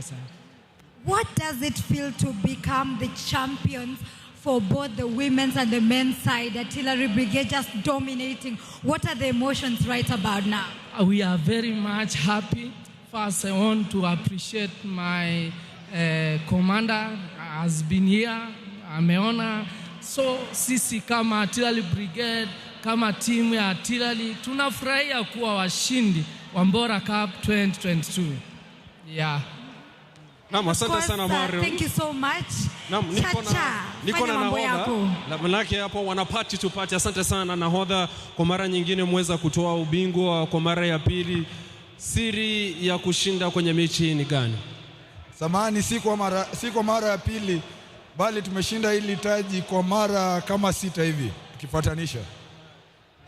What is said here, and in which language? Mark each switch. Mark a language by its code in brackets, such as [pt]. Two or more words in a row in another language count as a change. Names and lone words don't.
[en] What does it feel to become the champions for both the women's and the men's side? Artillery Brigade just dominating. What are the emotions right about now? We are very much happy. First, I want to appreciate my commander has been here. [sw] Ameona. So sisi kama Artillery Brigade, kama timu ya Artillery, tunafurahia kuwa washindi wa Bora Cup 2022. Yeah. Naam, asante sana Mario. [en] Thank you so much. [sw] Naam, niko na nahodha. Manake hapo wana [en] party to party. [sw] Asante sana nahodha, kwa mara nyingine mweza kutoa ubingwa kwa mara ya pili. Siri ya kushinda kwenye mechi ni gani? Samahani, si kwa mara ya pili, bali tumeshinda hili taji kwa mara kama 6 hivi tukifuatanisha.